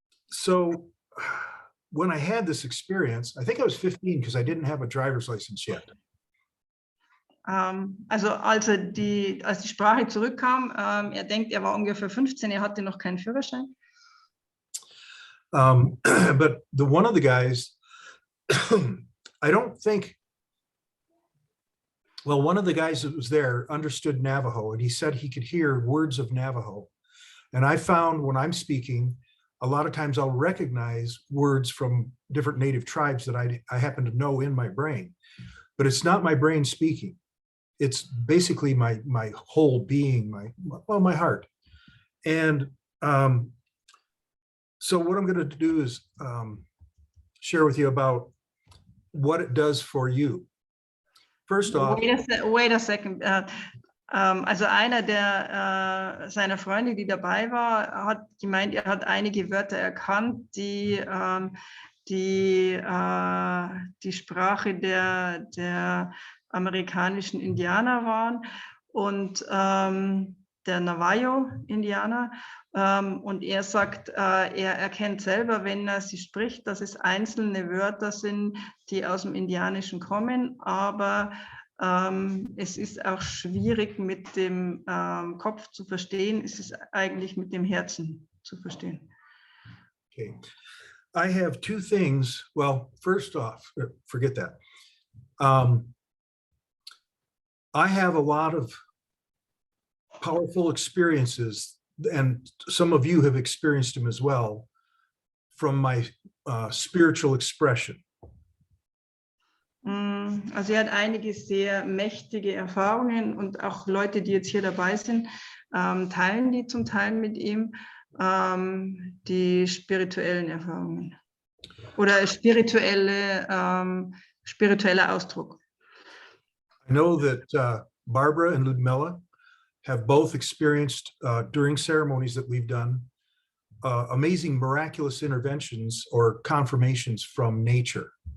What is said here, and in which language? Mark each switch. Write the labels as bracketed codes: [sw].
[en] So when I had this experience, I think I was 15 because I didn't have a driver's license yet. [de] Also als die Sprache zurückkam, er denkt, er war ungefähr 15, er hatte noch keinen Führerschein. [en] But one of the guys, I don't think, well, one of the guys that was there understood Navajo, and he said he could hear words of Navajo. And I found when I'm speaking, a lot of times I'll recognize words from different native tribes that I happen to know in my brain, but it's not my brain speaking. It's basically my whole being, my heart. And so what I'm going to do is share with you about what it does for you. First off, wait a second. [de] Also einer seiner Freunde, die dabei war, hat gemeint, er hat einige Wörter erkannt, die die Sprache der amerikanischen Indianer waren und der Navajo-Indianer. Und er sagt, er erkennt selber, wenn er sie spricht, dass es einzelne Wörter sind, die aus dem Indianischen kommen, aber es ist auch schwierig mit dem Kopf zu verstehen, es ist eigentlich mit dem Herzen zu verstehen. [en] Okay. I have two things. Well, first off, forget that. I have a lot of powerful experiences, and some of you have experienced them as well, from my spiritual expression. [de] Also er hat einige sehr mächtige Erfahrungen und auch Leute, die jetzt hier dabei sind, teilen die zum Teil mit ihm die spirituellen Erfahrungen oder spiritueller Ausdruck. [en] I know that Barbara and Ludmilla have both experienced during ceremonies that we've done amazing miraculous interventions or confirmations from nature.